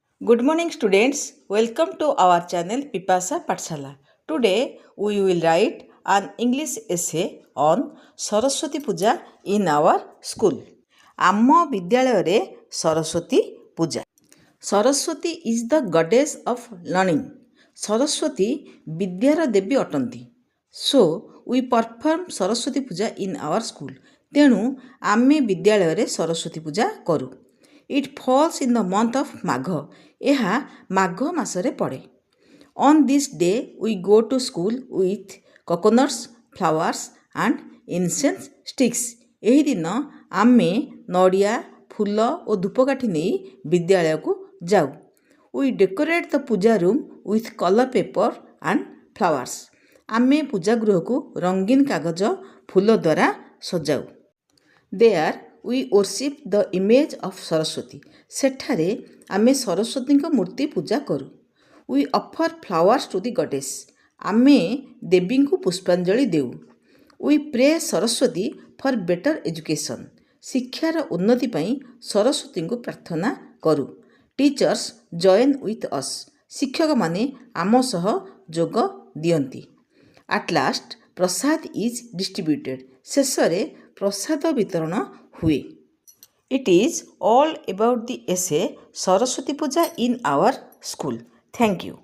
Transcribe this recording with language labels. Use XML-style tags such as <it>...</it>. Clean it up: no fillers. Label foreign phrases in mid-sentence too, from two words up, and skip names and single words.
<en>Good morning students, welcome to our channel Pipasa Pathshala. Today we will write an English essay on Saraswati Puja in our school.</en> <or>ଆମ ବିଦ୍ୟାଳୟରେ ସରସ୍ୱତୀ ପୂଜା.</or> <en>ସରସ୍ୱତୀ is the goddess of learning.</en> <or>ସରସ୍ୱତୀ ବିଦ୍ୟାର ଦେବୀ ଅଟନ୍ତି.</or> <en>So we perform ସରସ୍ୱତୀ ପୂଜା in our school.</en> <or>ତେଣୁ ଆମେ ବିଦ୍ୟାଳୟରେ ସରସ୍ୱତୀ ପୂଜା କରୁ.</or> <en>It falls in the month of ମାଘ.</en> <or>ଏହା ମାଘ ମାସରେ ପଡ଼େ.</or> <en>On this day we go to school with coconuts, flowers and incense sticks.</en> <or>ଏହି ଦିନ ଆମେ ନଡ଼ିଆ, ଫୁଲ ଓ ଧୂପକାଠି ନେଇ ବିଦ୍ୟାଳୟକୁ ଯାଉ.</or> <en>We decorate the ପୂଜା room with color paper and flowers.</en> <or>ଆମେ ପୂଜା ଗୃହକୁ ରଙ୍ଗୀନ କାଗଜ, ଫୁଲ ଦ୍ୱାରା ସଜାଉ.</or> <en>There we worship the image of ସରସ୍ୱତୀ.</en> <or>ସେଠାରେ ଆମେ ସରସ୍ୱତୀଙ୍କ ମୂର୍ତ୍ତି ପୂଜା କରୁ.</or> <en>We offer flowers to the goddess.</en> <or>ଆମେ ଦେବୀଙ୍କୁ ପୁଷ୍ପାଞ୍ଜଳି ଦେଉ.</or> <en>We pray ସରସ୍ୱତୀ for better education.</en> <or>ଶିକ୍ଷାର ଉନ୍ନତି ପାଇଁ ସରସ୍ୱତୀଙ୍କୁ ପ୍ରାର୍ଥନା କରୁ.</or> <en>Teachers join with us.</en> <or>ଶିକ୍ଷକମାନେ ଆମ ସହ ଯୋଗ ଦିଅନ୍ତି.</or> <en>At last, ପ୍ରସାଦ is distributed.</en> <or>ଶେଷରେ ପ୍ରସାଦ ବିତରଣ ହୁଏ.</or> <en>It is all about the essay Saraswati Puja in our school. Thank you.</en>